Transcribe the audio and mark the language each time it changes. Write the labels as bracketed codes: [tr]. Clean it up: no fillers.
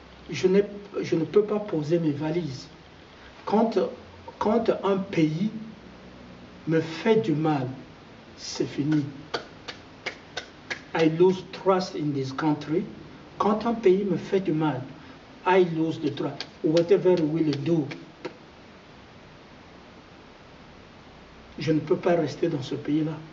[fr] Je ne peux pas poser mes valises. Quand un pays me fait du mal, c'est fini. [en] I lose trust in this country. [fr] Quand un pays me fait du mal, [en] I lose the trust. Whatever will do. [fr] Je ne peux pas rester dans ce pays-là.